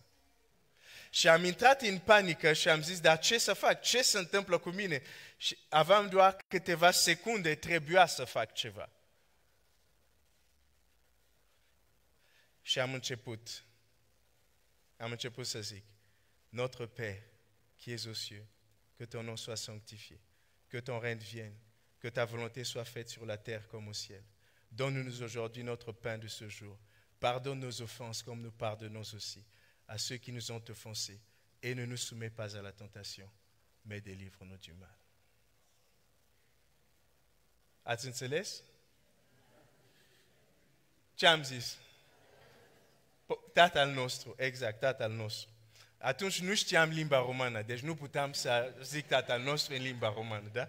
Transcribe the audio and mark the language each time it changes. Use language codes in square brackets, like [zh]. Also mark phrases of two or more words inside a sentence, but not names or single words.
[ro] Și am intrat în panică și am zis, dar ce să fac? Ce se întâmplă cu mine? Și aveam doar câteva secunde, trebuia să fac ceva. Și am început să zic, [fr] Notre Père, qui es aux cieux, que ton nom soit sanctifié, que ton règne vienne, que ta volonté soit faite sur la terre comme au ciel. Donne-nous aujourd'hui notre pain de ce jour. Pardonne nos offenses comme nous pardonnons aussi à ceux qui nous ont offensés. Et ne nous soumets pas à la tentation, mais délivre-nous du mal. [ro] Ați înțeles? Ce am zis? Tatăl nostru, exact, Tatăl nostru. Atunci nu știam limba română, deci nu puteam să zic Tatăl nostru în limba română, da?